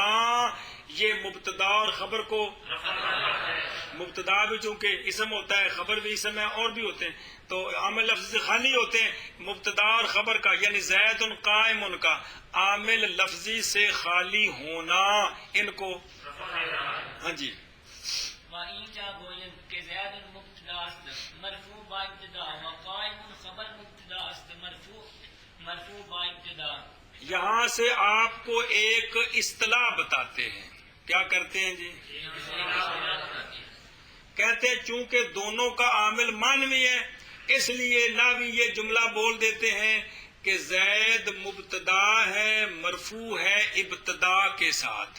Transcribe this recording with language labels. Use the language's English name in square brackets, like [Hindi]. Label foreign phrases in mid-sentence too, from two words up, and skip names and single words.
[Urdu] یہ مبتدا اور خبر کو مبتدا بھی چونکہ اسم ہوتا ہے خبر بھی اسم ہے اور بھی ہوتے ہیں تو عامل لفظ سے خالی ہوتے ہیں. مبتدا اور خبر کا یعنی [Arabic] زید قائم [Urdu] ان کا عامل لفظی سے خالی ہونا ان کو ہاں جی. [Persian] وَإِنْجَا گوین کہ زید مبتدا است مرفوع با ابتدا وقائم خبر مبتدا است مرفوع با ابتدا. [Urdu] یہاں سے آپ کو ایک اصطلاح بتاتے ہیں. کیا کرتے ہیں جی کہتے ہیں چونکہ دونوں کا عامل مانوی ہے اس لیے ناوی یہ جملہ بول دیتے ہیں کہ زید مبتدا ہے مرفوع ہے ابتدا کے ساتھ.